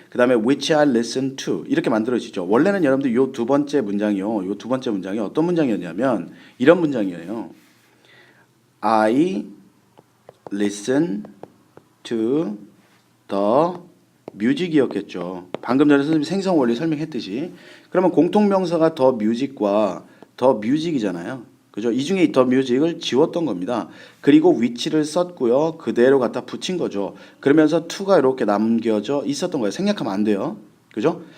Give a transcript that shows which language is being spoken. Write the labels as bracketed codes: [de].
[ko] 그 다음에 which I listen to 이렇게 만들어지죠. 원래는 여러분들 이 두 번째 문장이 어떤 문장이었냐면 이런 문장이에요. [en] I listen to the music이었겠죠. [ko] 방금 전에 선생님이 생성 원리 설명했듯이. 그러면 공통명사가 the music과 the music이잖아요. 그죠? 이 중에 the music을 지웠던 겁니다. 그리고 which를 썼고요. 그대로 갖다 붙인 거죠. 그러면서 to가 이렇게 남겨져 있었던 거예요. 생략하면 안 돼요. 그죠?